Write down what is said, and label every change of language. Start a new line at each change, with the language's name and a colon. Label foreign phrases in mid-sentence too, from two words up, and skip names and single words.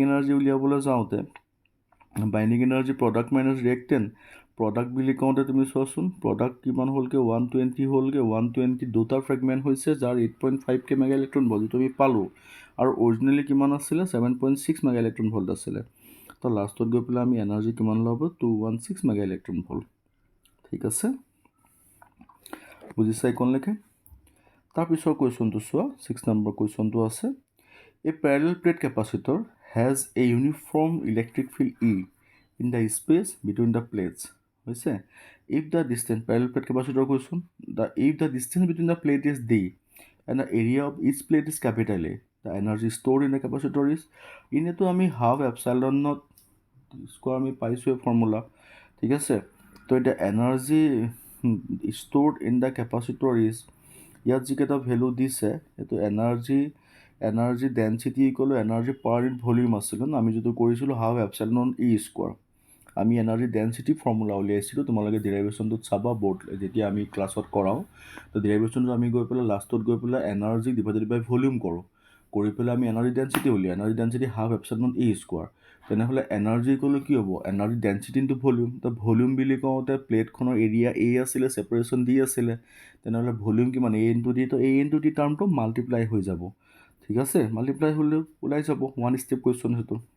Assamese: এনাৰ্জি উলিয়াবলৈ যাওঁতে
English: binding energy product minus reactant product
Assamese: বুলি কওঁতে তুমি চোৱাচোন প্ৰডাক্ট কিমান হ'লগৈ 120 হ'লগৈ 120 দুটা ফ্ৰেগমেণ্ট হৈছে যাৰ 8.5
English: mega electron volt
Assamese: যিটো আমি পালোঁ আৰু অৰিজিনেলি কিমান আছিলে 7.6
English: mega electron volt
Assamese: আছিলে তো লাষ্টত গৈ পেলাই আমি এনাৰ্জি কিমান ল'ব 216
English: mega electron volt
Assamese: ঠিক আছে বুজিছা এইকণলৈকে তাৰপিছৰ কুৱেশ্যনটো চোৱা 6 নম্বৰ কুৱেশ্যনটো আছে
English: A parallel plate capacitor has a uniform electric field E in the space between the plates. If the distance parallel plate capacitor question, if the distance between the plate is D and the area of each plate is capital A, the energy stored in the capacitor is
Assamese: ইনেতো আমি
English: half epsilon naught square আমি
Assamese: পাইছোঁ এই ফৰ্মুলা ঠিক আছে তো এতিয়া এনাৰ্জি
English: stored in the capacitor is
Assamese: ইয়াত যিকেইটা ভেলু দিছে সেইটো
English: energy density equal energy per unit volume
Assamese: আছিলে ন আমি যিটো কৰিছিলোঁ
English: half epsilon E square
Assamese: আমি
English: energy density formula
Assamese: উলিয়াইছিলোঁ তোমালোকে ডিৰাইভেশ্যনটোত চাবা বৰ্ড যেতিয়া আমি ক্লাছত কৰাওঁ তো ডিৰাইভেশ্যনটো আমি গৈ পেলাই লাষ্টত গৈ পেলাই
English: energy divided by volume
Assamese: কৰোঁ কৰি পেলাই আমি
English: energy density
Assamese: উলিয়াওঁ
English: energy density half epsilon E square
Assamese: তেনেহ'লে এনাৰ্জি ক'লে কি হ'ব
English: energy density into volume
Assamese: তো ভলিউম বুলি কওঁতে প্লেটখনৰ এৰিয়া এ আছিলে ছেপাৰেশ্যন ডি আছিলে তেনেহ'লে ভলিউম কিমান
English: A into D
Assamese: তো
English: A into D term multiply
Assamese: হৈ যাব ঠিক আছে মাল্টিপ্লাই হ'লেও ওলাই যাব
English: one step question
Assamese: সেইটো